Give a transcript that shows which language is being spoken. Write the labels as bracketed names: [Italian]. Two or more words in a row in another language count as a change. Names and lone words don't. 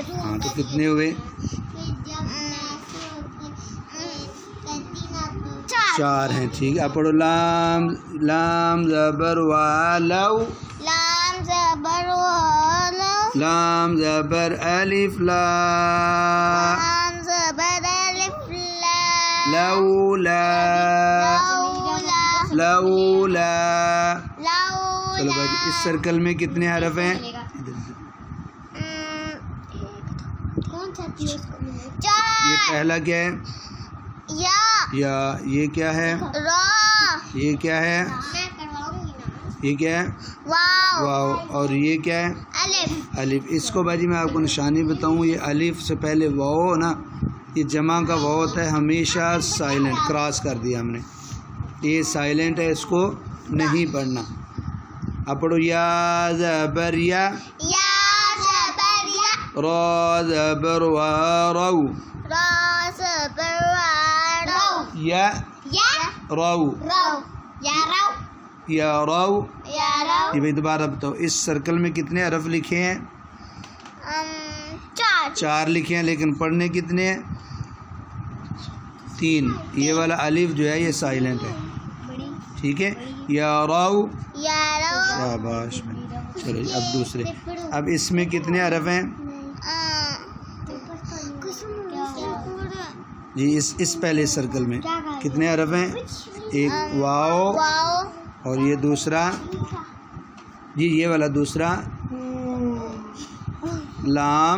[Urdu] ہاں، تو کتنے ہوئے؟ 4 ہیں. ٹھیک ہے، اب پڑھو. لام، لام زبر والو. لام زبر والو. لام زبر الف لا. لام زبر الف لا. لولا، لولا. لولا. لولا. چلو بھائی، اس سرکل میں کتنے حرف ہیں؟ یہ 4. پہلا کیا ہے؟ یا. یا. یہ کیا ہے؟ را. یہ کیا ہے؟ یہ کیا ہے؟ واو. واو. اور یہ کیا ہے؟ الف. الف. اس کو بھائی میں آپ کو نشانی بتاؤں. یہ الف سے پہلے واو ہو نا، یہ جمع کا واو ہوتا ہے، ہمیشہ سائلنٹ کراس کر دیا ہم نے. یہ سائلنٹ ہے، اس کو نہیں پڑھنا. اب پڑھو. یا زبر یا. یا زبر یا. را زبر و رو. را زبر وا رو. یا یا. رو. رو. یا رو. یا رو. یا رو. یہ بھائی دوبارہ بتاؤ، اس سرکل میں کتنے حرف لکھے ہیں؟ 4. 4 لکھے ہیں، لیکن پڑھنے کتنے ہیں؟ 3. یہ والا الف جو ہے یہ سائلنٹ ہے. ٹھیک ہے. یا رو. یا رو. شاباش. چلو جی، اب دوسرے. اب اس میں کتنے حرف ہیں؟ جی اس پہلے سرکل میں کتنے حرف ہیں؟ ایک واو، واو. اور یہ دوسرا، جی یہ والا دوسرا لام،